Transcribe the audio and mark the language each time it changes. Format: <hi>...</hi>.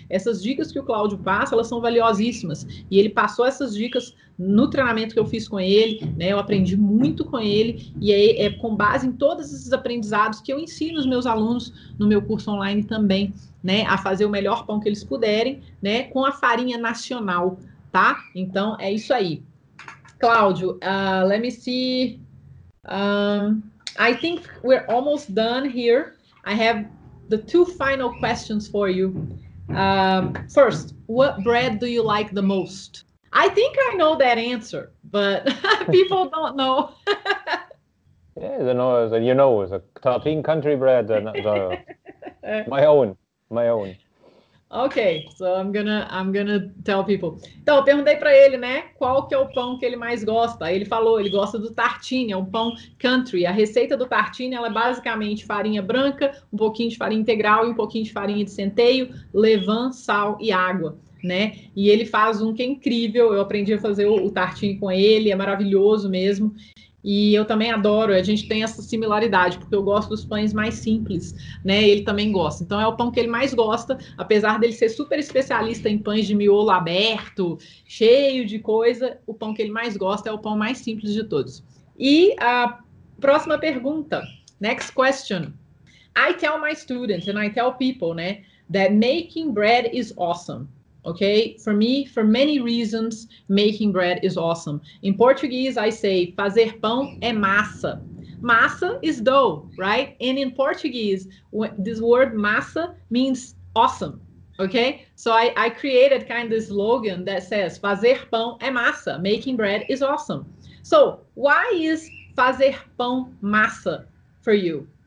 <pt>Essas dicas que o Cláudio passa, elas são valiosíssimas. E ele passou essas dicas no treinamento que eu fiz com ele, né? Eu aprendi muito com ele, e é com base em todos esses aprendizados que eu ensino os meus alunos no meu curso online também, né? A fazer o melhor pão que eles puderem, né? Com a farinha nacional, tá? Então, é isso aí. Cláudio,</pt> <en>let me see... I think we're almost done here. I have the 2 final questions for you. First, what bread do you like the most? I think I know that answer, but people don't know. Yeah, the 13 country bread, my own. Ok, so I'm gonna tell people.</en> <pt>Então, eu perguntei para ele, né, qual que é o pão que ele mais gosta. Aí ele falou, ele gosta do tartine, é um pão country. A receita do tartine, ela é basicamente farinha branca, um pouquinho de farinha integral e um pouquinho de farinha de centeio, levain, sal e água, né? E ele faz um que é incrível, eu aprendi a fazer o tartine com ele, é maravilhoso mesmo. E eu também adoro, a gente tem essa similaridade, porque eu gosto dos pães mais simples, né? Ele também gosta. Então é o pão que ele mais gosta, apesar dele ser super especialista em pães de miolo aberto, cheio de coisa, o pão que ele mais gosta é o pão mais simples de todos. E a próxima pergunta,</pt> <en>next question. I tell my students and I tell people,</en> <pt>né,</pt> <en>that making bread is awesome. Okay, for me, for many reasons, making bread is awesome. In Portuguese, I say,</en> <pt>fazer pão é massa.</pt> <en>Massa is dough, right? And in Portuguese, this word massa means awesome. Okay, so I created kind of this slogan that says</en> <pt>fazer pão é massa,</pt> <en>making bread is awesome. So why is</en> <pt>fazer pão massa</pt> <en>for you?</en>